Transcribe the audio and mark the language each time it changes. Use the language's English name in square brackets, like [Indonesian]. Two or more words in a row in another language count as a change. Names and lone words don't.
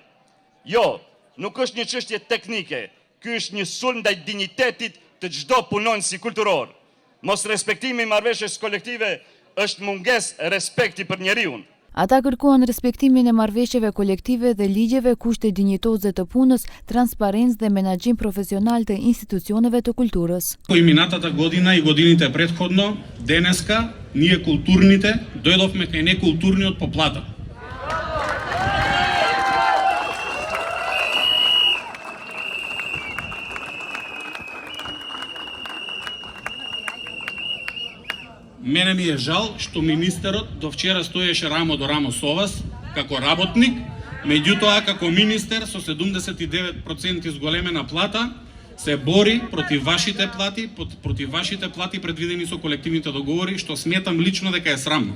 [Albanian] Jo, nuk është një çështje teknike, ky është një sulm ndaj dinjitetit të çdo punonjësi kulturor. Mos respektimi i marrëveshjes kolektive është munges respekti për njeriun. Ata kërkojnë respektimin e marrëveshjeve kolektive dhe ligjeve, kushte dinjitoze të punës, transparencë dhe menaxhim profesional të institucioneve të kulturës. [Macedonian] И минатата година и годините претходно, денеска ние културните дојдовме кај некултурниот по плата. Мене ми е жал што министерот до вчера стоеше рамо до рамо со вас, како работник, меѓутоа како министер со 79% зголемена плата, се бори против вашите плати предвидени со колективните договори, што сметам лично дека е срамно.